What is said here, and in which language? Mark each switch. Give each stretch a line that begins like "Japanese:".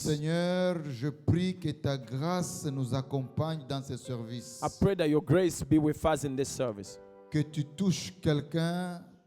French: Seigneur, je prie que ta grâce nous accompagne dans ce service.
English: I pray that your grace be with us in this service.
French: Que tu touches quelqu'un